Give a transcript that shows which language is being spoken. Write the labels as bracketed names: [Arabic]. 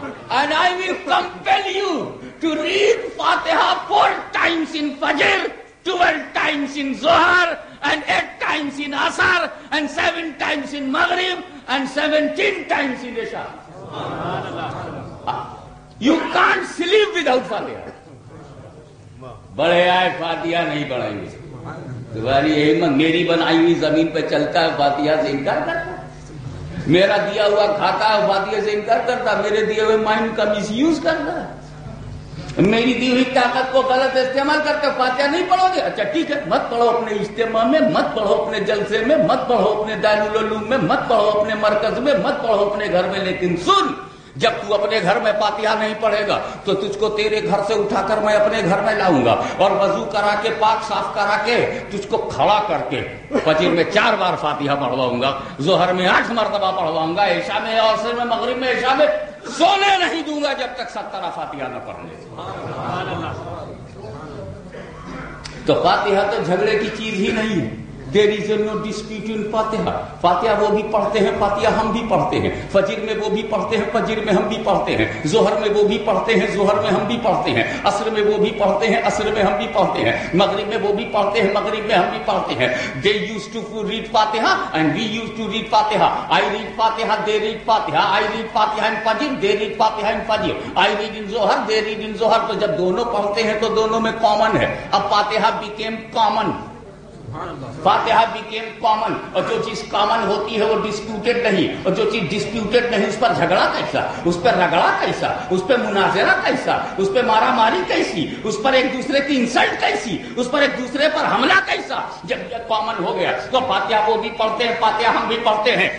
[English] And I will compel you to read Fatiha 4 times in Fajr, 12 times in Zohar, and 8 times in Asar, and 7 times in Maghrib, and 17 times in Isha. You can't sleep without Fatiha. [Hindi] बड़े आए फातिहा नहीं बढ़ाएंगे, तुम्हारी हिम्मत। मेरी बनाई हुई जमीन पे चलता है, फातिहा से इनकार करता। मेरा दिया हुआ खाता है, फातिहा से इनकार करता। मेरे दिए हुए माइंड का मिसयूज करता है। मेरी दी हुई ताकत को गलत इस्तेमाल करते। फातिहा नहीं पढ़ोगे, अच्छा ठीक है, मत पढ़ो अपने इज्तिमा में, मत पढ़ो अपने जलसे में, मत पढ़ो अपने दारुल उलूम में, मत पढ़ो अपने मरकज में, मत पढ़ो अपने घर में। लेकिन सुन, जब तू अपने घर में फातिहा नहीं पढ़ेगा तो तुझको तेरे घर से उठाकर मैं अपने घर में लाऊंगा और वजू करा के, पाक साफ करा के, तुझको खड़ा करके फजर में 4 बार फातिहा पढ़वाऊंगा, जोहर में 8 मरतबा पढ़वाऊंगा, ईशा में, असर में, मगरिब में, ईशा में सोने नहीं दूंगा जब तक 70 फातिहा न पढ़ ले। तो फातिहा तो झगड़े की चीज ही नहीं है। [English] There is no dispute in Fatiha. [Hindi] फातिहा वो भी पढ़ते हैं, फातिहा हम भी पढ़ते हैं। फजर में वो भी पढ़ते हैं, फजर में हम भी पढ़ते हैं। जोहर में वो भी पढ़ते हैं, जोहर में हम भी पढ़ते हैं। असर में वो भी पढ़ते हैं, असर में हम भी पढ़ते हैं। मगरिब में वो भी पढ़ते हैं, मगरिब में हम भी पढ़ते हैं। [English] They used to read Fatiha and we used to read Fatiha. I read Fatiha, they read Fatiha. I read Fatiha in Fajr, they read Fatiha in Fajr. I read in Zohar, they read in Zohar. [Hindi] तो जब दोनों पढ़ते हैं तो दोनों में common है। [English] अब फातिहा became common. [Hindi] फातिहा [English] became common, [Hindi] और जो चीज कॉमन होती है वो डिस्प्यूटेड नहीं, और जो चीज डिस्प्यूटेड नहीं उस पर झगड़ा कैसा, उस पर रगड़ा कैसा, उस पर मुनाजरा कैसा, उस पर मारा मारी कैसी, उस पर एक दूसरे की इंसल्ट कैसी, उस पर एक दूसरे पर हमला कैसा। जब ये कॉमन हो गया तो फातिहा वो भी पढ़ते हैं, फातिहा हम भी पढ़ते हैं।